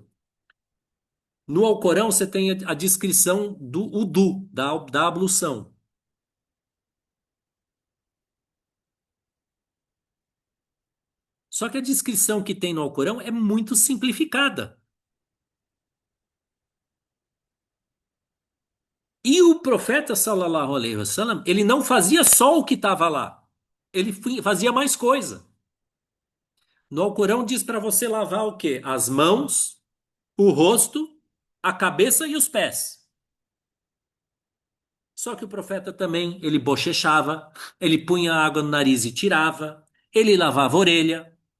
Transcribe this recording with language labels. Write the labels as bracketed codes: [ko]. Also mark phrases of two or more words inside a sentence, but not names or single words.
[pt] No Alcorão você tem a descrição do udu, da ablução. Só que a descrição que tem no Alcorão é muito simplificada. E o profeta [ar] صلى الله عليه وسلم, [pt] ele não fazia só o que estava lá. Ele fazia mais coisa. No Alcorão diz para você lavar o quê? As mãos, o rosto, a cabeça e os pés. Só que o profeta também, ele bochechava, ele punha água no nariz e tirava, ele lavava a orelha.